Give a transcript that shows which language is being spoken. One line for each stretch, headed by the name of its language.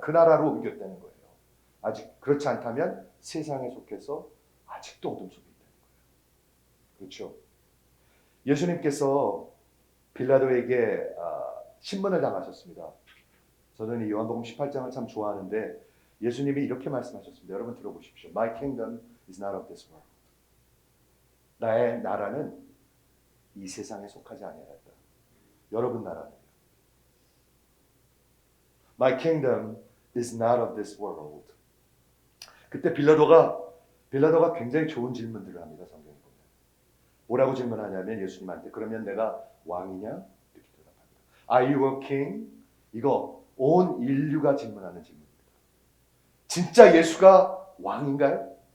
Korean: 그 나라로 옮겼다는 거예요. 아직 그렇지 않다면 세상에 속해서 아직도 어둠 속에 있다는 거예요. 그렇죠? 예수님께서 빌라도에게 신문을 당하셨습니다. 저는 이 요한복음 18장을 참 좋아하는데 예수님이 이렇게 말씀하셨습니다. 여러분 들어보십시오.
English: My kingdom is not of this world.
Korean: 나의 나라는 이 세상에 속하지 아니하였다. 여러분 나라는요.
English: My kingdom is not of this world.
Korean: 그때 빌라도가 굉장히 좋은 질문들을 합니다. 성경에 보면. 뭐라고 질문하냐면 예수님한테 그러면 내가 왕이냐? 이렇게 대답합니다.
English: Are you a king?
Korean: 이거 온 인류가 질문하는 질문입니다. 진짜 예수가 왕인가요?